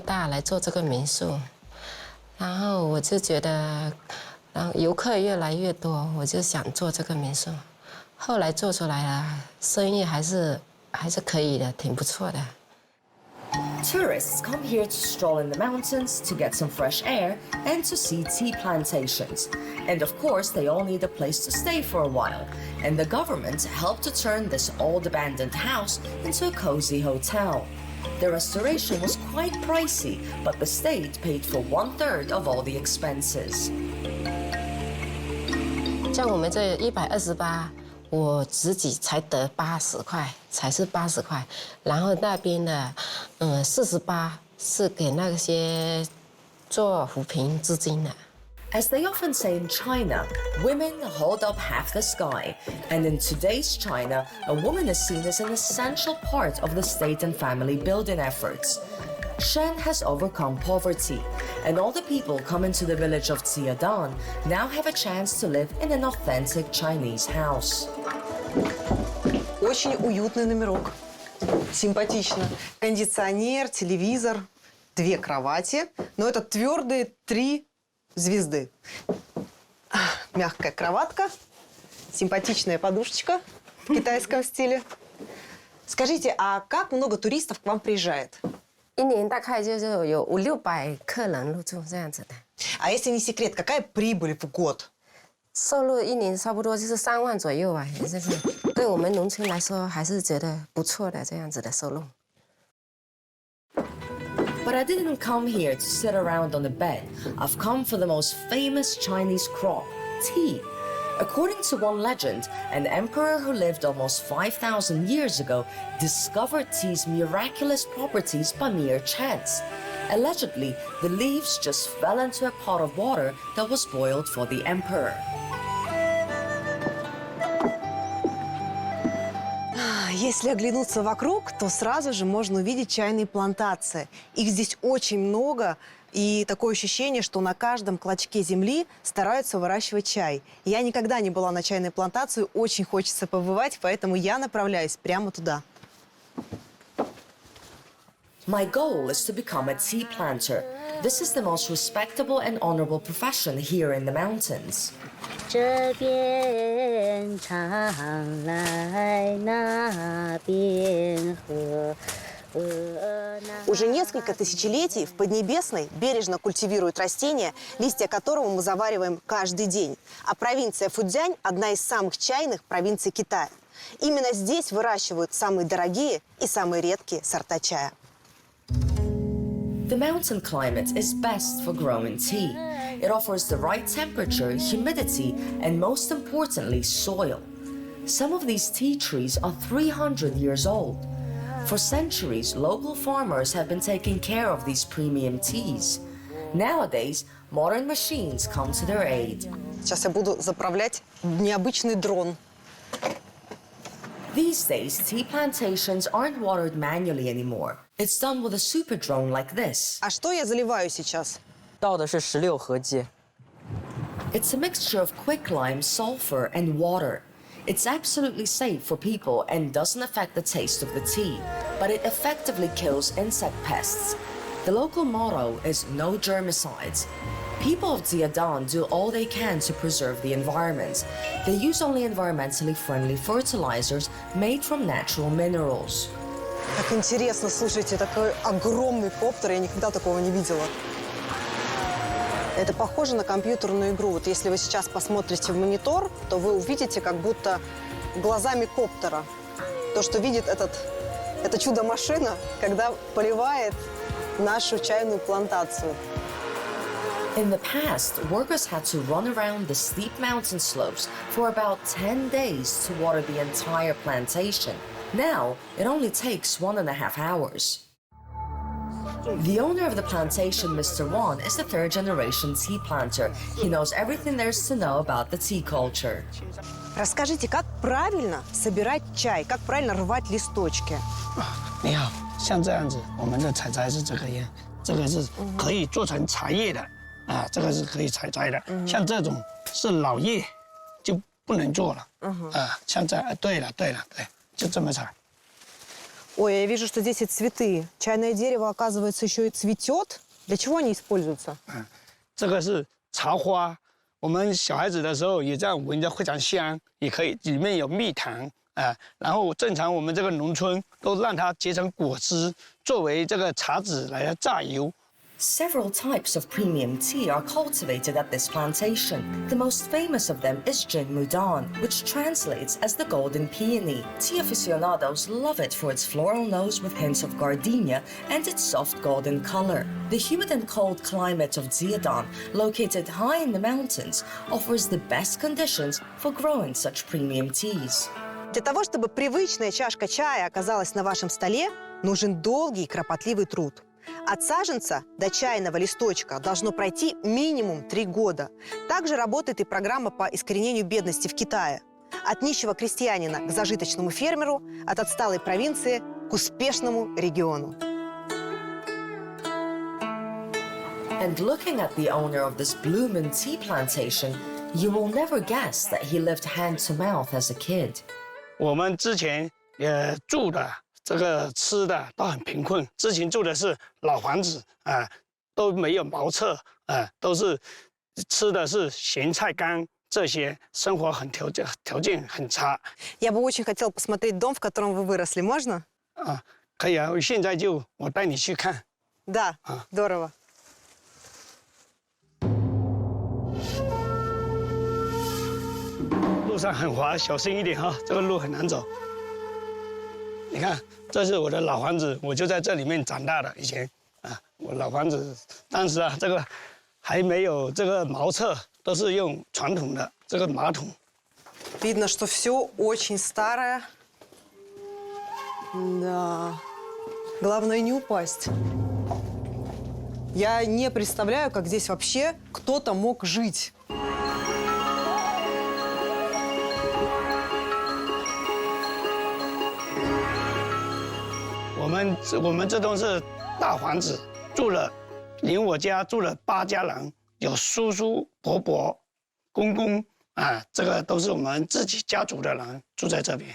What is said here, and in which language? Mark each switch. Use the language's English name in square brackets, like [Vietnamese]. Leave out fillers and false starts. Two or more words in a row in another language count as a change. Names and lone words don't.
[Chinese] 大来做这个民宿，然后我就觉得，然后游客越来越多，我就想做这个民宿，后来做出来了，生意还是可以的，挺不错的。 [English] Tourists come here to stroll in the mountains, to get some fresh air, and to see tea plantations. And of course, they all need a place to stay for a while. And the government helped to turn this old abandoned house into a cozy hotel. The restoration was quite pricey, but the state paid for 1/3 of all the expenses. [Chinese] 像我们这128，我自己才得80块，才是80块，然后那边的，48是给那些做扶贫资金的。 [English] As they often say in China, women hold up half the sky. And in today's China, a woman is seen as an essential part of the state and family building efforts. Shen has overcome poverty, and all the people coming to the village of Jiadan now have a chance to live in an authentic Chinese house. [Russian] Очень уютный номерок. Симпатично. Кондиционер, телевизор, 2 кровати. Но это твердые 3 звезды. Мягкая кроватка, симпатичная подушечка в китайском стиле. Скажите, а как много туристов к вам приезжает? [Chinese] 1 年大概就是有500-600客人入住这样子的， [Russian] А если не секрет, какая прибыль в год? [Chinese] 收入1年差不多就是3万左右啊，也就是对我们农村来说还是觉得不错的这样子的收入。 [English] But I didn't come here to sit around on the bed. I've come for the most famous Chinese crop, tea. According to one legend, an emperor who lived almost 5,000 years ago discovered tea's miraculous properties by mere chance. Allegedly, the leaves just fell into a pot of water that was boiled for the emperor. [Russian] Если оглянуться вокруг, то сразу же можно увидеть чайные плантации. Их здесь очень много, и такое ощущение, что на каждом клочке земли стараются выращивать чай. Я никогда не была на чайной плантации, очень хочется побывать, поэтому я направляюсь прямо туда. [English] My goal is to become a tea planter. This is the most respectable and honorable profession here in the mountains. [Chinese] 这边唱来那边和。 [Russian] Уже несколько тысячелетий в Поднебесной бережно культивируют растения, листья которого мы завариваем каждый день. А провинция Фудзянь – одна из самых чайных провинций Китая. Именно здесь выращивают самые дорогие и самые редкие сорта чая. [English] The mountain climate is best for growing tea. It offers the right temperature, humidity, and most importantly, soil. Some of these tea trees are 300 years old. For centuries, local farmers have been taking care of these premium teas. Nowadays, modern machines come to their aid. [Russian] Сейчас я буду заправлять необычный дрон. [English] These days, tea plantations aren't watered manually anymore. It's done with a super drone like this. [Russian] А что я заливаю сейчас? [Chinese] 倒的是16合剂。 [English] It's a mixture of quicklime, sulfur, and water. It's absolutely safe for people and doesn't affect the taste of the tea, but it effectively kills insect pests. The local motto is no germicides. People of Jiadan do all they can to preserve the environment. They use only environmentally friendly fertilizers made from natural minerals. [Russian] Как интересно, слушайте, такой огромный коптер, я никогда такого не видела. Это похоже на компьютерную игру. Вот если вы сейчас посмотрите в монитор, то вы увидите как будто глазами коптера то, что видит это чудо-машина, когда поливает нашу чайную плантацию. [English] In the past, workers had to run around the steep mountain slopes for about 10 days to water the entire plantation. Now, it only takes 1.5 hours. The owner of the plantation, Mr. Won, is the third-generation tea planter. He knows everything there is to know about the tea culture. [Russian] Расскажите, как правильно собирать чай, как правильно рвать листочки? [Chinese] 你好，像这样子，我们的采摘是这个样，这个是可以做成茶叶的，啊，这个是可以采摘的。像这种是老叶，就不能做了。啊，像这，对，就这么采。 [Russian] Ой, я вижу, что здесь и цветы. Чайное дерево, оказывается, еще и цветет. Для чего они используются? [Chinese] 这个是茶花，我们小孩子的时候也这样闻着非常香，也可以里面有蜜糖啊。然后正常我们这个农村都让它结成果汁，作为这个茶籽来榨油。 [English] Several types of premium tea are cultivated at this plantation. The most famous of them is Jingmudan, which translates as the golden peony. Tea aficionados love it for its floral nose with hints of gardenia and its soft golden color. The humid and cold climate of Zhejiang, located high in the mountains, offers the best conditions for growing such premium teas. [Russian] Для того, чтобы привычная чашка чая оказалась на вашем столе, нужен долгий и кропотливый труд. От саженца до чайного листочка должно пройти минимум 3 года. Также работает и программа по искоренению бедности в Китае. От нищего крестьянина к зажиточному фермеру, от отсталой провинции к успешному региону. [English] And looking at the owner of this blooming tea plantation, you will never guess that he lived hand to mouth as a kid. [Chinese] 我们之前也住的。这个吃的都很贫困，之前住的是老房子啊，都没有茅厕啊，都是吃的是咸菜干，这些生活条件很差。 [Russian] Я бы очень хотела посмотреть дом, в котором вы выросли, можно? [Chinese] 啊，可以啊，现在就我带你去看。 [Russian] Да, здорово. [Chinese] 路上很滑，小心一点哈，这个路很难走。你看。这是我的老房子，我就在这里面长大的。以前啊，我老房子当时啊，这个还没有这个茅厕，都是用传统的这个马桶。 [Russian] Видно, что все очень старое. Да. Главное не упасть. Я не представляю, как здесь вообще кто-то мог жить. [Chinese] 我们这栋是大房子，住了，连我家住了8家人，有叔叔、伯伯、公公啊，这个都是我们自己家族的人住在这边。